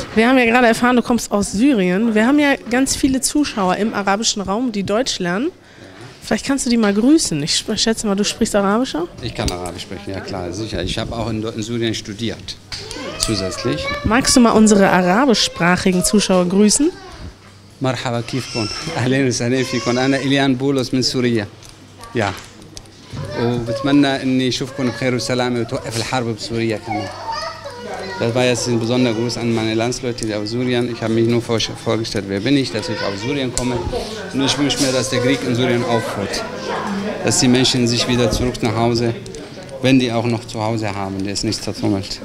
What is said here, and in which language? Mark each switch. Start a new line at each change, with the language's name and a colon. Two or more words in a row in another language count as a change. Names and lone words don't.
German: wir haben ja gerade erfahren, du kommst aus Syrien. Wir haben ja ganz viele Zuschauer im arabischen Raum, die Deutsch lernen. Vielleicht kannst du die mal grüßen. Ich schätze mal, du sprichst Arabisch auch? Ich kann Arabisch sprechen, ja klar, sicher. Ich habe auch in Syrien studiert, zusätzlich. Magst du mal unsere arabischsprachigen Zuschauer grüßen?
Arabic: مرحبا كيفكم؟ أهلين وسهلين فيكم. أنا إليان بولس من سوريا. Ja. وبتمنى إني أشوفكم بخير وسلامة وتوقف الحرب بسوريا كمان.
German: Das war jetzt ein besonderer Gruß an meine Landsleute, die aus Syrien. Ich habe mich nur vorgestellt, wer bin ich, dass ich aus Syrien komme. Und ich wünsche mir, dass der Krieg in Syrien aufhört. Dass die Menschen sich wieder zurück nach Hause, wenn die auch noch zu Hause haben, der ist nicht zertrümmert.